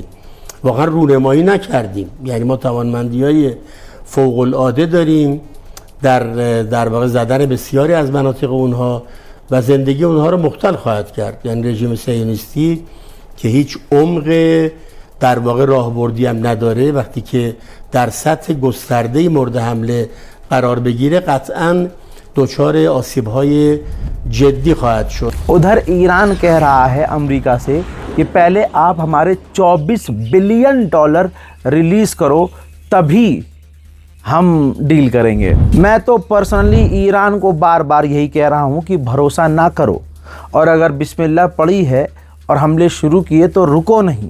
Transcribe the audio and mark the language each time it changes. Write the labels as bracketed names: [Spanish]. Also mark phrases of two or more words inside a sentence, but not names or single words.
[Persian] واقعا رونمایی نکردیم، یعنی ما توانمندی‌های فوق‌العاده داریم در واقع زدن بسیاری از مناطق اونها و زندگی اونها رو مختل خواهد کرد. یعنی رژیم صهیونیستی که هیچ عمق در واقع راهبردی هم نداره، وقتی که در سطح گسترده مورد حمله قرار بگیره قطعاً دچار آسیب‌های جدی خواهد شد. [Hindi] उधर ईरान कह रहा है अमेरिका से कि पहले आप हमारे 24 बिलियन डॉलर रिलीज़ करो, तभी हम डील करेंगे। मैं तो पर्सनली ईरान को बार बार यही कह रहा हूँ कि भरोसा ना करो, और अगर बिस्मिल्लाह पड़ी है और हमले शुरू किए तो रुको नहीं।